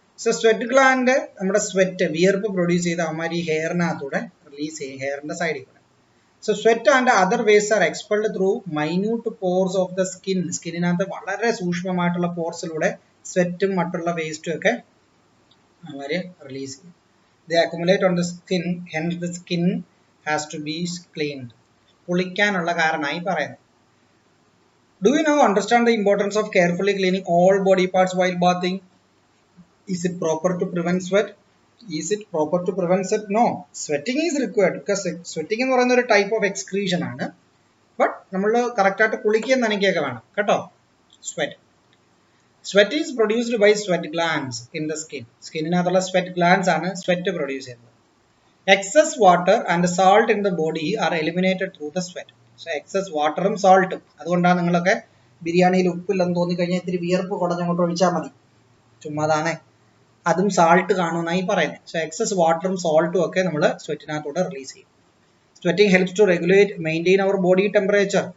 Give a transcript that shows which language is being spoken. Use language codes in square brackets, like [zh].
[ml] So sweat gland നമ്മുടെ sweat, വിയർപ്പ് produce ചെയ്ത് അവന്മാർ ഈ ഹെയറിനകത്തൂടെ റിലീസ് ചെയ്യും, ഹെയറിന്റെ സൈഡിൽ കൂടെ. [en] So sweat and other waste are expelled through minute pores of the skin. [ml] സ്കിന്നിനകത്ത് വളരെ സൂക്ഷ്മമായിട്ടുള്ള പോർസിലൂടെ സ്വെറ്റും മറ്റുള്ള വേസ്റ്റും ഒക്കെ അവര് റിലീസ് ചെയ്യും. [en] They accumulate on the skin, hence the skin has to be cleaned. [ml] കുളിക്കാനുള്ള കാരണമായി പറയുന്നത്. [en] Do you now understand the importance of carefully cleaning all body parts while bathing? Is it proper to prevent sweat? Is it proper to prevent sweat? No. Sweating is required because sweating എന്ന് പറയുന്ന ഒരു type of excretion ആണ്. [ml] But നമ്മൾ കറക്റ്റായിട്ട് കുളിക്കുകയും നനയ്ക്കുകയൊക്കെ വേണം കേട്ടോ. [en] Sweat is produced by sweat glands in the skin. [ml] സ്കിന്നിനകത്തുള്ള sweat glands ആണ് സ്വെറ്റ് പ്രൊഡ്യൂസ് ചെയ്യുന്നത്. [en] Excess water and salt in the body are eliminated through the sweat. [ml] So excess വാട്ടറും സാൾട്ടും, അതുകൊണ്ടാണ് നിങ്ങളൊക്കെ ബിരിയാണിയിൽ ഉപ്പില്ലെന്ന് തോന്നിക്കഴിഞ്ഞാൽ ഇത്തിരി വിയർപ്പ് കുടഞ്ഞങ്ങോട്ട് ഒഴിച്ചാൽ മതി, ചുമ്മാതാണേ, അതും സാൾട്ട് കാണുമെന്നായി പറയുന്നത്. സോ എക്സസ് വാട്ടറും സാൾട്ടും ഒക്കെ നമ്മൾ സ്വെറ്റിനകത്തൂടെ റിലീസ് ചെയ്യും. [en] Sweating helps to regulate maintain our body temperature.